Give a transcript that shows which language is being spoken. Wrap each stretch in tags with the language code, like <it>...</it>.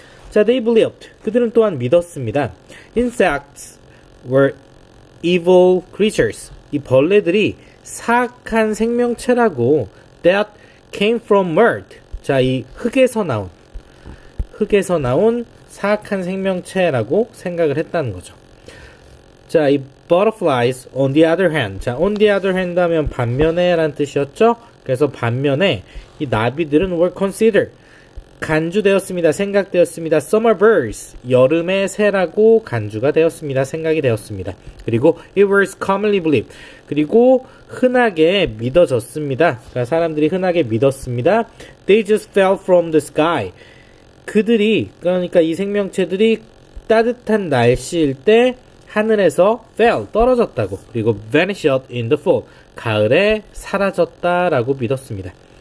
<ko>자,</ko> <en>they believed,</en> <ko>그들은 또한 믿었습니다.</ko> <en>Insects were evil creatures,</en> <ko>이 벌레들이 사악한 생명체라고,</ko> <en>that came from earth,</en> <ko>자, 이 흙에서 나온 사악한 생명체라고 생각을 했다는 거죠. 자, 이</ko> <en>butterflies on the other hand,</en> <ko>자,</ko> <en>on the other hand</en> <ko>하면 반면에 라는 뜻이었죠. 그래서 반면에 이 나비들은</ko> <en>were considered,</en> <ko>간주되었습니다. 생각되었습니다.</ko> <en>Summer birds,</en> <ko>여름의 새라고 간주가 되었습니다. 생각이 되었습니다. 그리고</ko> <en>it was commonly believed,</en> <ko>그리고 흔하게 믿어졌습니다. 그러니까 사람들이 흔하게 믿었습니다.</ko> <en>They just fell from the sky,</en> <ko>그들이, 그러니까 이 생명체들이 따뜻한 날씨일 때 하늘에서</ko> <en>fell,</en> <ko>떨어졌다고, 그리고</ko> <en>vanished in the fall,</en> <ko>가을에 사라졌다라고 믿었습니다.</ko>